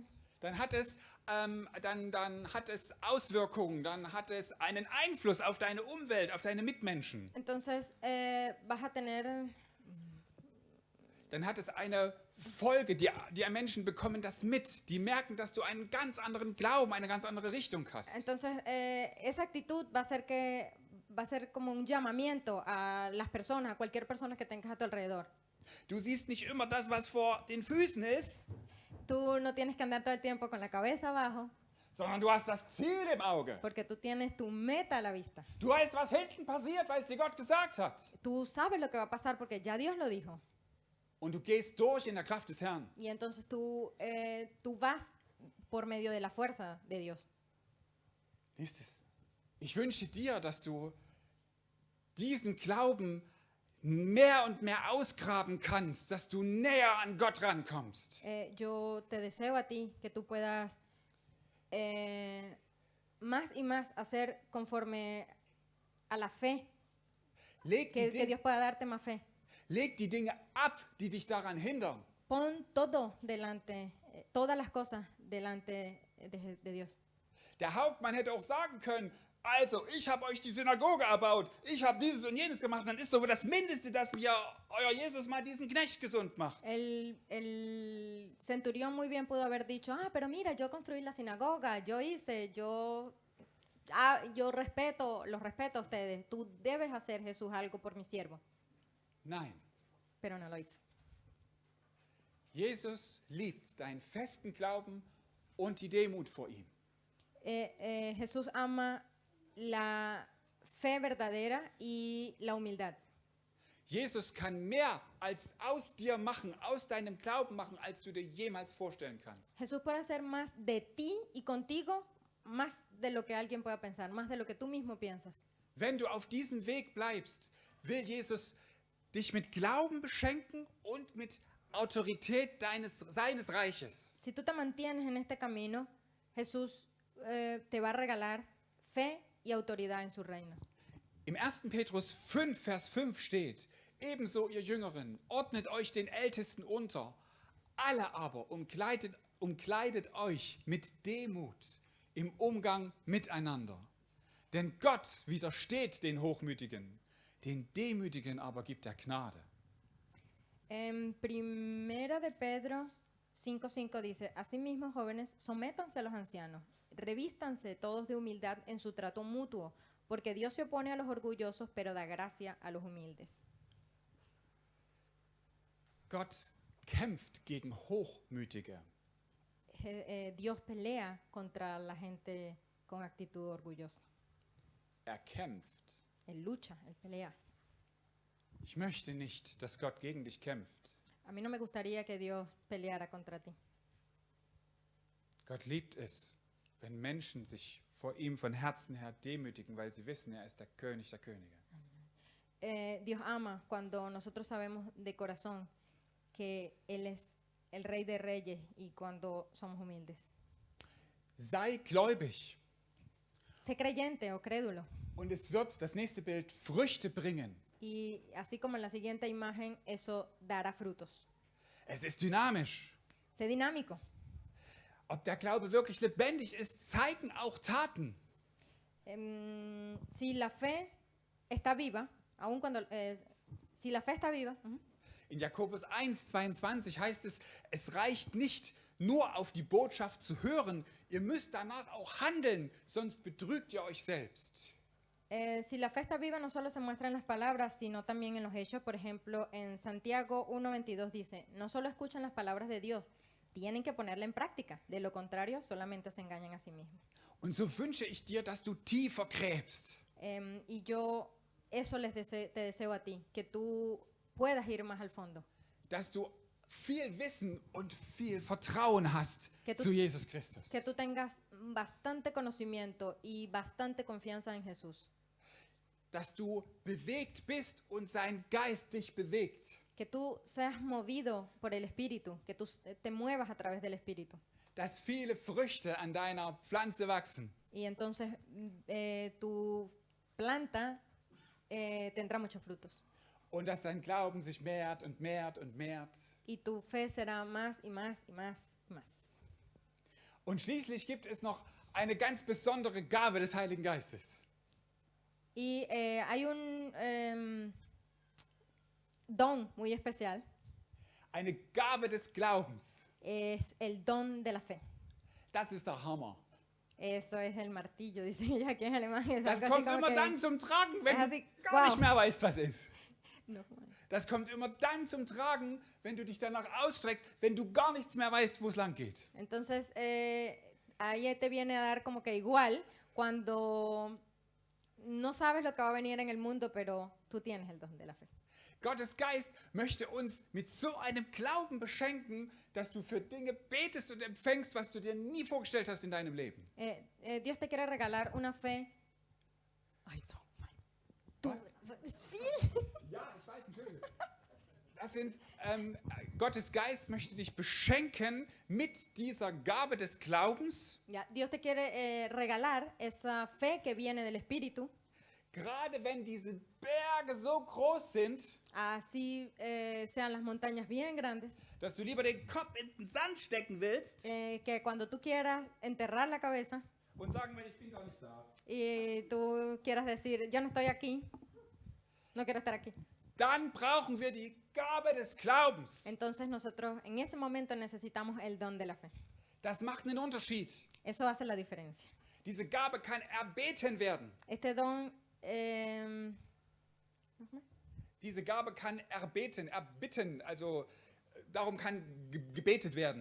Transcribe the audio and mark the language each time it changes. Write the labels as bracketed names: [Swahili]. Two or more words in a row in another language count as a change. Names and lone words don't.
[German] Dann hat es Auswirkungen, dann hat es einen Einfluss auf deine Umwelt, auf deine Mitmenschen. [Spanish] Entonces vas a tener [German] dann hat es eine Folge. Die Menschen bekommen das mit. Die merken, dass du einen ganz anderen Glauben, eine ganz andere Richtung hast. [Spanish] Entonces, esa actitud va a ser como un llamamiento a las personas, a cualquier persona que tengas a tu alrededor. [German] Du siehst nicht immer das, was vor den Füßen ist, [Spanish] Tú no tienes que andar todo el tiempo con la cabeza abajo, [German] sondern du hast das Ziel im Auge. [Spanish] porque tú tienes tu meta a la vista. [German] Du weißt, was hinten passiert, weil es dir Gott gesagt hat. [Spanish] Tú sabes lo que va a pasar porque ya Dios lo dijo. [German] Und du gehst durch in der Kraft des Herrn. [Spanish] Y entonces tú vas por medio de la fuerza de Dios. [German] Liest es. Ich wünsche dir, dass du diesen Glauben mehr und mehr ausgraben kannst, dass du näher an Gott rankommst. [Spanish] Yo te deseo a ti que tú puedas más y más hacer conforme a la fe, [German] Leg [Spanish] que [German] die, [Spanish] Dios pueda darte más fe. [German] leg die Dinge ab, die dich daran hindern. [Spanish] Pon todo delante, todas las cosas delante de Dios. [German] Der Hauptmann hätte auch sagen können, also, ich habe euch die Synagoge erbaut, ich habe dieses und jenes gemacht, dann ist so das Mindeste, dass mir euer Jesus mal diesen Knecht gesund macht. [Spanish] El centurión muy bien pudo haber dicho, pero mira, yo construí la sinagoga, yo los respeto a ustedes, tú debes hacer, Jesús, algo por mi siervo. [German] Nein, [Spanish] Pero no lo hizo. [German] Jesus liebt deinen festen Glauben und die Demut vor ihm. [Spanish] Jesús ama la fe verdadera y la humildad. [German] Jesus kann mehr als aus dir machen, aus deinem Glauben machen, als du dir jemals vorstellen kannst. [Spanish] Jesús puede hacer más de ti y contigo, más de lo que alguien pueda pensar, más de lo que tú mismo piensas. [German] Wenn du auf diesem Weg bleibst, will Jesus dich mit Glauben beschenken und mit Autorität seines Reiches. [Spanish] Si tú te mantienes en este camino, Jesús te va a regalar fe y autoridad en su reino. [German] Im 1. Petrus 5, Vers 5 steht, ebenso ihr Jüngeren, ordnet euch den Ältesten unter, alle aber umkleidet euch mit Demut im Umgang miteinander. Denn Gott widersteht den Hochmütigen, den Demütigen aber gibt er Gnade. [Spanish] En Primera de Pedro 5:5 dice, asimismo, jóvenes, sométanse a los ancianos, revístanse todos de humildad en su trato mutuo, porque Dios se opone a los orgullosos, pero da gracia a los humildes. [German] Gott kämpft gegen Hochmütige. [Spanish] Dios pelea contra la gente con actitud orgullosa. [German] Er kämpft. [Spanish] Él lucha, él pelea. [German] Ich möchte nicht, dass Gott gegen dich kämpft. [Spanish] A mí no me gustaría que Dios peleara contra ti. [German] Gott liebt es, wenn Menschen sich vor ihm von Herzen her demütigen, weil sie wissen, er ist der König der Könige. [Spanish] Dios ama cuando nosotros sabemos de corazón que Él es el Rey de Reyes y cuando somos humildes. [German] Sei gläubig [Spanish] Sé creyente o crédulo. [German] und es wird, das nächste Bild, Früchte bringen. [Spanish] Y así como en la siguiente imagen, eso dará frutos. [German] Es ist dynamisch. [Spanish] Sé dinámico. [German] Ob der Glaube wirklich lebendig ist, zeigen auch Taten. [Spanish] Si la fe está viva, aun cuando si la fe está viva, [German] In Jakobus 1,22 heißt es, es reicht nicht nur auf die Botschaft zu hören, ihr müsst danach auch handeln, sonst betrügt ihr euch selbst. [Spanish] si la fe está viva, no solo se muestra en las palabras, sino también en los hechos. Por ejemplo, en Santiago 1:22 dice, no solo escuchan las palabras de Dios, tienen que ponerla en práctica. De lo contrario, solamente se engañan a sí mismos. [German] Und so wünsche ich dir, dass du tiefer gräbst. [Spanish] Y yo eso te deseo a ti, que tú puedas ir más al fondo. [German] Dass du viel Wissen und viel Vertrauen hast [Spanish] Que tú- [German] zu Jesus Christus. [Spanish] Que tú tengas bastante conocimiento y bastante confianza en Jesús. [German] Dass du bewegt bist und sein Geist dich bewegt. [Spanish] Que tú seas movido por el Espíritu, que tú te muevas a través del Espíritu. [German] Dass viele Früchte an deiner Pflanze wachsen. [Spanish] Y entonces tu planta tendrá muchos frutos. [German] Und dass dein Glauben sich mehrt und mehrt und mehrt. [Spanish] Y tu fe será más y más y más y más. [German] Und schließlich gibt es noch eine ganz besondere Gabe des Heiligen Geistes. [Spanish] Y hay un don muy especial. [German] Eine Gabe des Glaubens. [Spanish] es el don de la fe. [German] Das ist der Hammer. [Spanish] Eso es el martillo, dicen ellos aquí en alemán. Es [German] Das [Spanish] algo así [German] kommt [Spanish] como [German] immer [Spanish] que- [German] dann zum Tragen, wenn [Spanish] es [German] du [Spanish] así, [German] gar nicht [Spanish] wow. [German] mehr weißt, was ist. [Spanish] No. [German] Das kommt immer dann zum Tragen, wenn du dich danach ausstreckst, wenn du gar nichts mehr weißt, wo es lang geht. [Spanish] Entonces, ahí te viene a dar como que igual cuando no sabes lo que va a venir en el mundo, pero tú tienes el don de la fe. [German] Gottes Geist möchte uns mit so einem Glauben beschenken, dass du für Dinge betest und empfängst, was du dir nie vorgestellt hast in deinem Leben. [Spanish] Dios te quiere regalar una fe. Ay, no, man. Tú, [German] Was? es viel. Ja, ich weiß, Entschuldigung. Das sind, Gottes Geist möchte dich beschenken mit dieser Gabe des Glaubens, [Spanish] Ya, Dios te quiere regalar esa fe que viene del Espíritu, [German] gerade wenn diese Berge so groß sind, [Spanish] así sean las montañas bien grandes, [German] dass du lieber den Kopf in den Sand stecken willst [Spanish] que cuando tú quieras enterrar la cabeza [German] und sagen, ich bin gar nicht da. [Spanish] y tú quieras decir, yo no estoy aquí, no quiero estar aquí. [German] Dann brauchen wir die Gabe des Glaubens. [Spanish] Entonces nosotros en ese momento necesitamos el don de la fe. [German] Das macht einen Unterschied. [Spanish] Eso hace la diferencia. [German] Diese Gabe kann erbeten werden. [Spanish] Este don, [German] Diese Gabe kann erbitten, also darum kann gebetet werden.